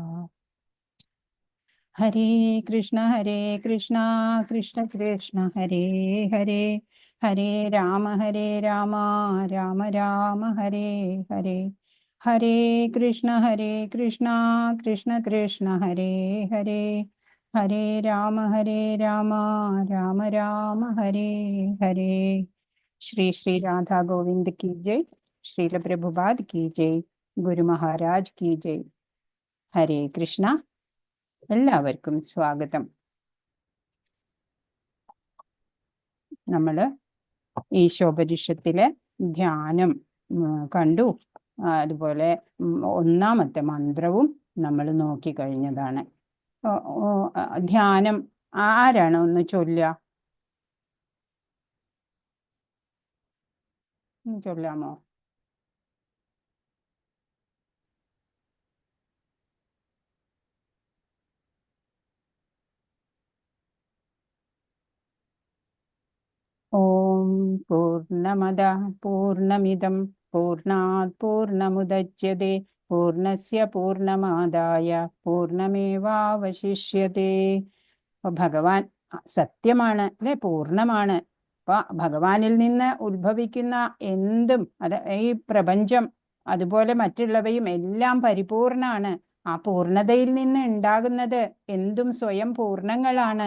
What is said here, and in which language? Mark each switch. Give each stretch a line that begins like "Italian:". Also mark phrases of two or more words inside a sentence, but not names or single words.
Malayalam: ഹരേ കൃഷ്ണ കൃഷ്ണ കൃഷ്ണ ഹരേ ഹരേ ഹരേ രാമ രാമ രാമ ഹരേ ഹരേ. ഹരേ കൃഷ്ണ കൃഷ്ണ കൃഷ്ണ ഹരേ ഹരേ ഹരേ രാമ രാമ രാമ ഹരേ ഹരേ.
Hindi: ശ്രീ ശ്രീ രാധാ ഗോവിന്ദ് की जय. श्रील प्रभुपाद की जय. ഗുരു മഹാരാജ് की जय.
Malayalam: ഹരേ കൃഷ്ണ. എല്ലാവർക്കും സ്വാഗതം. നമ്മള് ഈശോപനിഷത്തിലെ ധ്യാനം കണ്ടു. അതുപോലെ ഒന്നാമത്തെ മന്ത്രവും നമ്മൾ നോക്കിക്കഴിഞ്ഞതാണ്. ധ്യാനം ആരാണ് ഒന്ന് ചൊല്ലുക? ചൊല്ലാമോ?
Sanskrit: ഓം പൂർണ്ണമദ പൂർണ്ണമിദം പൂർണ്ണാത് പൂർണ്ണമുദച്യതേ പൂർണ്ണസ്യ പൂർണ്ണമാദായ പൂർണ്ണമേവാവശിഷ്യതേ.
Malayalam: ഭഗവാൻ സത്യമാണ് അല്ലെ, പൂർണ്ണമാണ്. അപ്പൊ ഭഗവാനിൽ നിന്ന് ഉത്ഭവിക്കുന്ന എന്തും, ഈ പ്രപഞ്ചം അതുപോലെ മറ്റുള്ളവയും എല്ലാം പരിപൂർണാണ്. ആ പൂർണ്ണതയിൽ നിന്ന് ഉണ്ടാകുന്നത് എന്തും സ്വയം പൂർണ്ണങ്ങളാണ്.